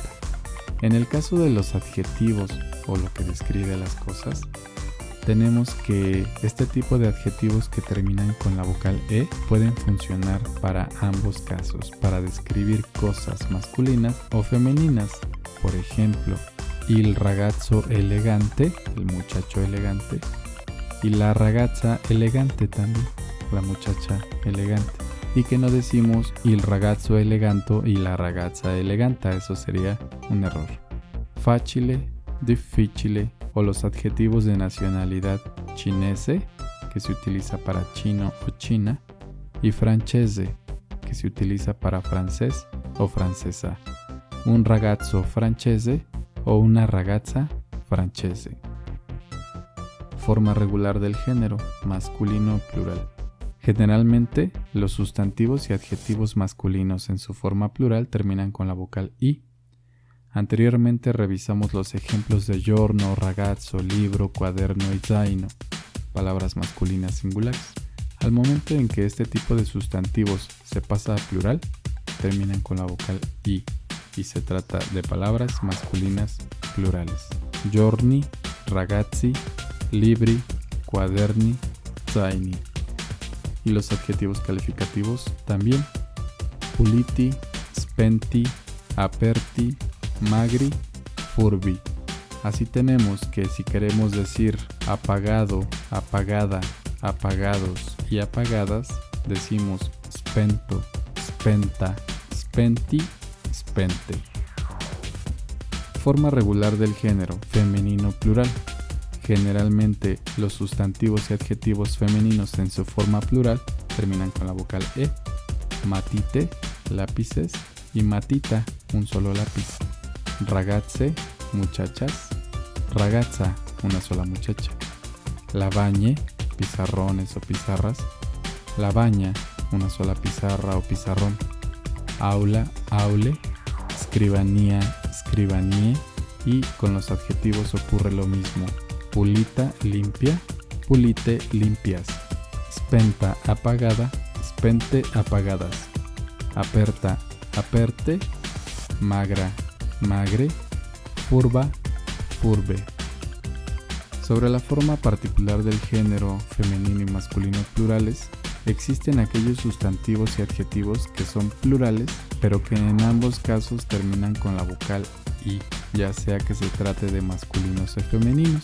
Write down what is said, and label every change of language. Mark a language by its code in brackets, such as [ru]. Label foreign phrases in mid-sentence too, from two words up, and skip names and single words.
[es] En el caso de los adjetivos o lo que describe a las cosas, tenemos que este tipo de adjetivos que terminan con la vocal E pueden funcionar para ambos casos, para describir cosas masculinas o femeninas. Por ejemplo, [it] il ragazzo elegante, [es] el muchacho elegante, y [it] la ragazza elegante [es] también, la muchacha elegante. Y que no decimos [it] il ragazzo eleganto [es] y [it] la ragazza eleganta, [es] eso sería un error. [it] Facile, difficile, [es] o los adjetivos de nacionalidad cinese, que se utiliza para chino o china, y francese, que se utiliza para francés o francesa. [it] Un ragazzo francese o una ragazza francese. [es] Forma regular del género, masculino plural. Generalmente, los sustantivos y adjetivos masculinos en su forma plural terminan con la vocal I. Anteriormente revisamos los ejemplos de [it] giorno, ragazzo, libro, [es] cuaderno y zaino, palabras masculinas singulares. Al momento en que este tipo de sustantivos se pasa a plural, terminan con la vocal I y se trata de palabras masculinas plurales. [it] Giorni, ragazzi, libri, quaderni, zaini. [es] Y los adjetivos calificativos también. [it] Puliti, spenti, aperti, magri, furbi. [es] Así tenemos que si queremos decir apagado, apagada, apagados y apagadas, decimos [it] spento, spenta, spenti, spente. [es] Forma regular del género femenino plural. Generalmente los sustantivos y adjetivos femeninos en su forma plural terminan con la vocal E. Matite, lápices, y matita, un solo lápiz. Ragazze, muchachas. Ragazza, una sola muchacha. Lavagne, pizarrones o pizarras. Lavagna, una sola pizarra o pizarrón. Aula, [it] aule. Scrivania, scrivanie. [es] Y con los adjetivos ocurre lo mismo. Pulita, limpia. Pulite, limpias. Spenta, apagada. Spente, apagadas. [it] Aperta, aperte. Magra, magre. Furba, furbe. [es] Sobre la forma particular del género femenino y masculino plurales, existen aquellos sustantivos y adjetivos que son plurales, pero que en ambos casos terminan con la vocal I, ya sea que se trate de masculinos o femeninos.